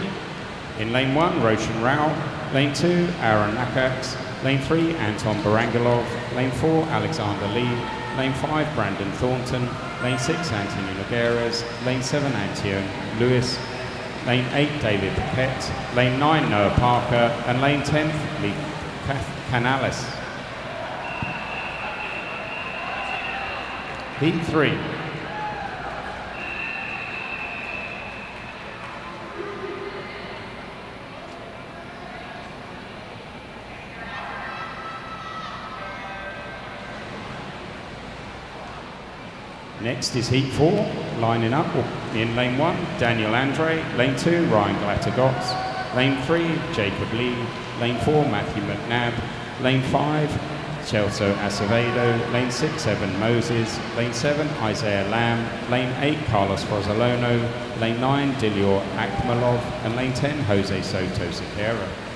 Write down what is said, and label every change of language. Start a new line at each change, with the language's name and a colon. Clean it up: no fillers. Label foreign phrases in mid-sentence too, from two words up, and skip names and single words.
English: In lane 1, Roshan Rao. Lane 2, Aaron Nakax. Lane 3, Anton Barangalov. Lane 4, Alexander Lee. Lane 5, Brandon Thornton. Lane 6, Anthony Nogueras. Lane 7, Antio Lewis. Lane 8, David Paquette. Lane 9, Noah Parker. And lane 10, Lee Canales. Heat 3. Next is Heat 4, lining up in lane 1, Daniel Andre, lane 2, Ryan Glattergotts, lane 3, Jacob Lee, lane 4, Matthew McNabb, lane 5, Celso Acevedo, lane 6, Evan Moses, lane 7, Isaiah Lamb, lane 8, Carlos Frozzolono, lane 9, Dilior Akmalov, and lane 10, Jose Soto Sequeira.